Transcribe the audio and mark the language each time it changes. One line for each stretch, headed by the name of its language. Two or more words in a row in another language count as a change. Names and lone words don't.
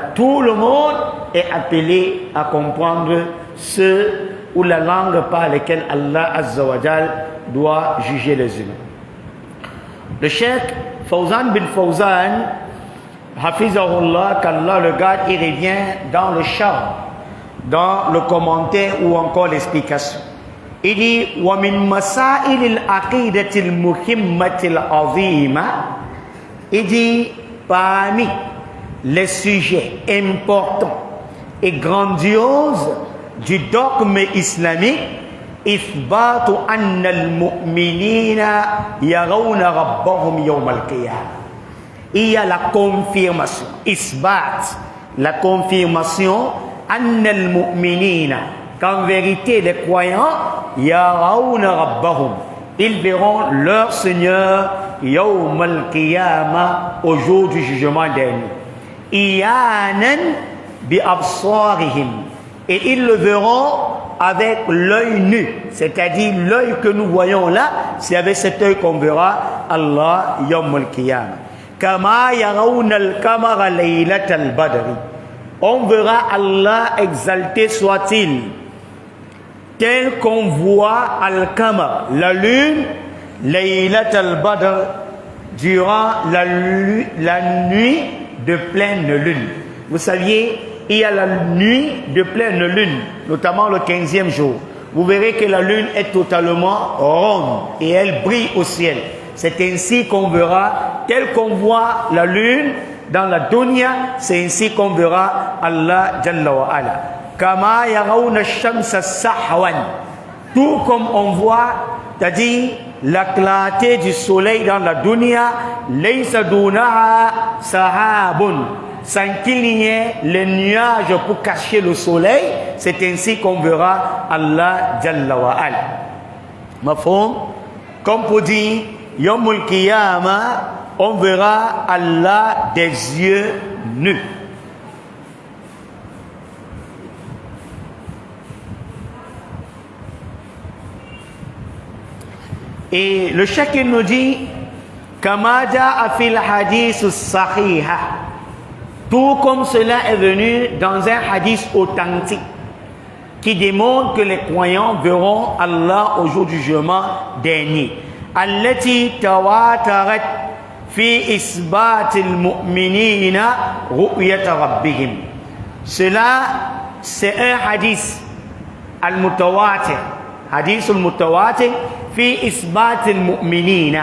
French: Tout le monde est appelé à comprendre ce ou la langue par laquelle
Arabic: الله عز وجل
French: doit juger les humains. Le cheikh Fawzan bin Fawzan, Hafizahullah, qu'Allah le garde, il revient dans le char, dans le commentaire ou encore l'explication. Il dit
Arabic: ومن مسائل العقيدة المهمة العظيمة.
French: Il dit parmi les sujets importants et grandioses du dogme islamique,
Arabic: إثبات أن المؤمنين يرون ربهم يوم القيامة.
French: Il y a la confirmation, isbat, la confirmation,
Arabic: أن المؤمنين,
French: qu'en vérité les croyants,
Arabic: يرون ربهم,
French: ils verront leur Seigneur
Arabic: يوم القيامة,
French: au jour du jugement dernier.
Arabic: إيانا بأبصارهم,
French: et ils le verront avec l'œil nu, c'est-à-dire l'œil que nous voyons là, c'est avec cet œil qu'on verra
Arabic: الله يوم القيامة. كما يرون القمر ليلة البدر.
French: On verra Allah exalté soit-il, tel qu'on voit al-qamar, la lune,
Arabic: ليلة البدر,
French: durant la nuit de pleine lune. Vous saviez, il y a la nuit de pleine lune, notamment le 15e jour. Vous verrez que la lune est totalement ronde et elle brille au ciel. C'est ainsi qu'on verra, tel qu'on voit la lune dans la dunya, c'est ainsi qu'on verra
Arabic: الله جل وعلا. كما يرون الشمس صحوا.
French: Tout comme on voit, c'est-à-dire la clarté du soleil dans la dunya,
Arabic: ليس دونها سحاب,
French: sans qu'il y ait les nuages pour cacher le soleil, c'est ainsi qu'on verra
Arabic: الله جل وعلا.
French: Mafhum? Comme pour dire,
Arabic: يوم القيامة,
French: on verra Allah des yeux nus. Et le cheikh nous dit,
Arabic: كما جاء في الحديث صحيحة,
French: tout comme cela est venu dans un hadith authentique qui démontre que les croyants verront Allah au jour du jugement dernier.
Arabic: التي تواترت في إثبات المؤمنين رؤية ربهم.
French: Cela, c'est un
Arabic: حديث المتواتر. حديث المتواتر في إثبات المؤمنين.